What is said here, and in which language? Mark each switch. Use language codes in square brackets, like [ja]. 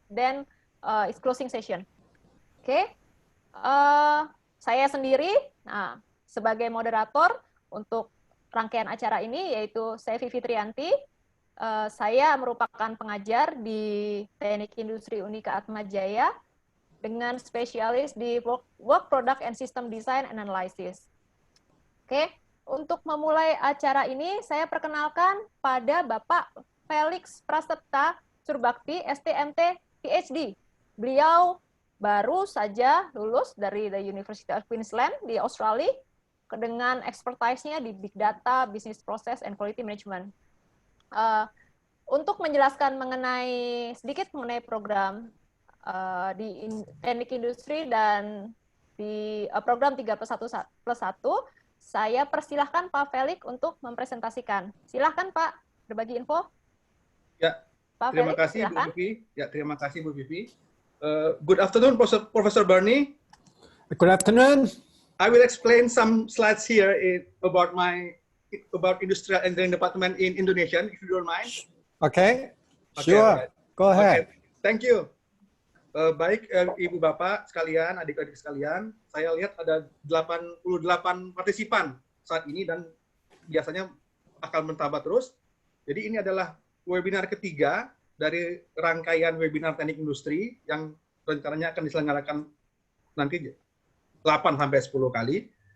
[en] Then it's closing session. [id] Oke, saya sendiri, sebagai moderator untuk rangkaian acara ini, yaitu saya Vivi Trianti. Saya merupakan pengajar di Teknik Industri Unika Atma Jaya dengan spesialis di Work Product and System Design and Analysis. Oke, untuk memulai acara ini, saya perkenalkan pada Bapak Felix Prasetya Surbakti, STMT, Ph.D. Beliau baru saja lulus dari the University of Queensland di Australia dengan expertise-nya di Big Data, Business Process, and Quality Management. Untuk menjelaskan sedikit mengenai program di teknik industri dan di program 3+1+1, saya persilahkan Pak Felix untuk mempresentasikan. Silahkan Pak, berbagi info. Ya, Pak terima Felix, kasih silahkan. Bu Vivi. Ya, terima kasih Bu Vivi. [en] Good afternoon, Professor Barney. Good afternoon. I will explain some slides here about industrial engineering department in Indonesia, if you don't mind. Okay, sure. Right. Go ahead. Okay. Thank you. [id] Baik, Ibu Bapak sekalian, adik-adik sekalian, saya lihat ada 88 partisipan saat ini dan biasanya akan bertambah terus. Jadi ini adalah webinar ketiga dari rangkaian webinar teknik industri yang rencananya akan diselenggarakan nanti 8 sampai 10 kali.